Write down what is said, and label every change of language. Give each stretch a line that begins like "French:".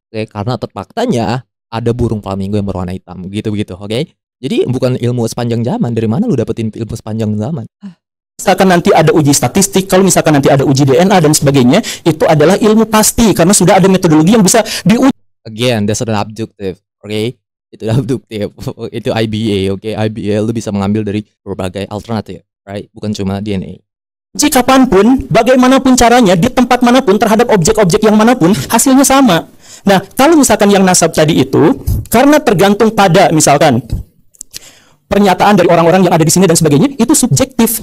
Indonesian: Oke, karena faktanya ada burung flamingo yang berwarna hitam, gitu-gitu, oke? Jadi bukan ilmu sepanjang zaman. Dari mana lu dapetin ilmu sepanjang zaman? Misalkan nanti ada uji statistik, kalau misalkan nanti ada uji DNA dan sebagainya, itu adalah ilmu pasti karena sudah ada metodologi yang bisa diuji.
English: Again, that's not abductive, oke?
Indonesian: Itu abduktif, itu IBA, oke? IBA lu bisa mengambil dari berbagai alternatif,
English: right?
Indonesian: Bukan cuma DNA. Jika kapanpun, bagaimanapun caranya, di tempat manapun, terhadap objek-objek yang manapun, hasilnya sama. Nah, kalau misalkan yang nasab tadi itu, karena tergantung pada, misalkan, pernyataan dari orang-orang yang ada di sini dan sebagainya, itu subjektif.